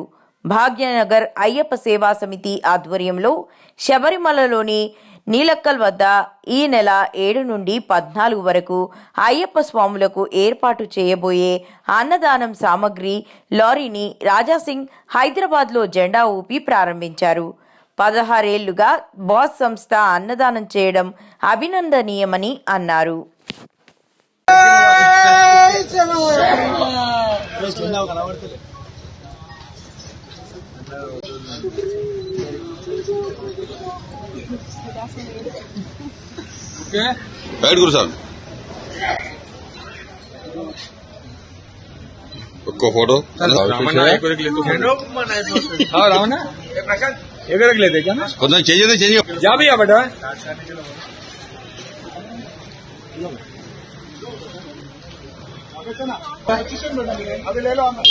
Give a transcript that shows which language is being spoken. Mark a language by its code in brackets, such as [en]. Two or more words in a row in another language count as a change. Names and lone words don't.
[te] భాగ్యనగర్ అయ్యప్ప సేవా సమితి ఆధ్వర్యంలో శబరిమలలోని నీలక్కల్ వద్ద ఈ నెల 7 నుండి 14 వరకు అయ్యప్ప స్వాములకు ఏర్పాటు చేయబోయే అన్నదానం సామగ్రి లారీని రాజాసింగ్ హైదరాబాద్లో జెండా ఊపి ప్రారంభించారు. 16 ఏళ్లుగా బాస్ సంస్థ అన్నదానం చేయడం అభినందనీయమని అన్నారు. [hi] बैठ गुरु साहब [te] ఒక్క ఫోటో కొంచెం చెయ్యి [hi] जा भैया बेटा अभी ले लो